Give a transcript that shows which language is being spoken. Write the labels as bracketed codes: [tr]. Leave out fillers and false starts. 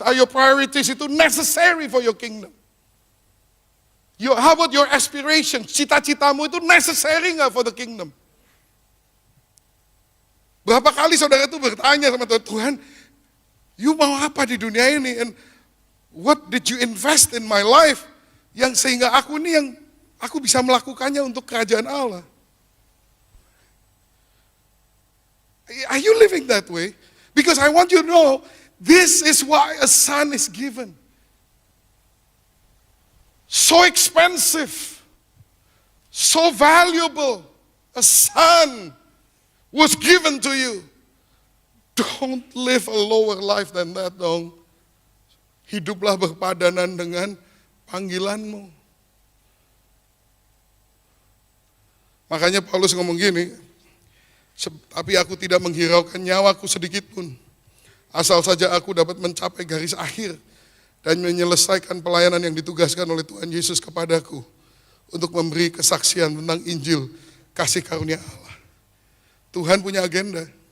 [en] Are your priorities itu necessary for your kingdom? How about your aspirations? [id] Cita-citamu itu [en] necessary nggak for the kingdom? [id] Berapa kali saudara itu bertanya sama Tuhan, Tuhan, [en] you [id] mau apa di dunia ini? [en] And what did you invest in my life? [id] Yang sehingga aku bisa melakukannya untuk kerajaan Allah. [en] Are you living that way? Because I want you to know, this is why a son is given. So expensive, so valuable, a son was given to you. Don't live a lower life than that dong. [id] Hiduplah berpadanan dengan panggilanmu. Makanya Paulus ngomong gini, tapi aku tidak menghiraukan nyawaku sedikit pun. Asal saja aku dapat mencapai garis akhir dan menyelesaikan pelayanan yang ditugaskan oleh Tuhan Yesus kepadaku untuk memberi kesaksian tentang Injil kasih karunia Allah. Tuhan punya agenda.